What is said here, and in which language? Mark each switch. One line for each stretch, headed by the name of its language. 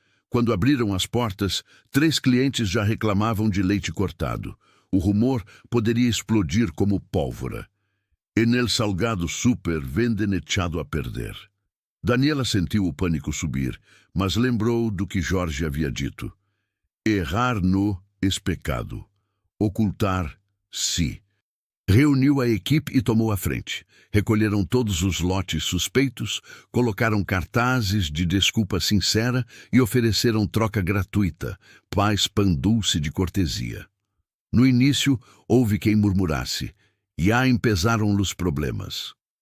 Portuguese: Quando abriram as portas, 3 clientes já reclamavam de leite cortado. O rumor poderia explodir como pólvora.
Spanish: En el salgado super venden echado a perder.
Portuguese: Daniela sentiu o pânico subir, mas lembrou do que Jorge havia dito.
Spanish: Errar no es pecado. Ocultar, sí.
Portuguese: Reuniu a equipe e tomou a frente. Recolheram todos os lotes suspeitos, colocaram cartazes de desculpa sincera e ofereceram troca gratuita, paz pão dulce de cortesia. No início, houve quem murmurasse, e empezaram os problemas.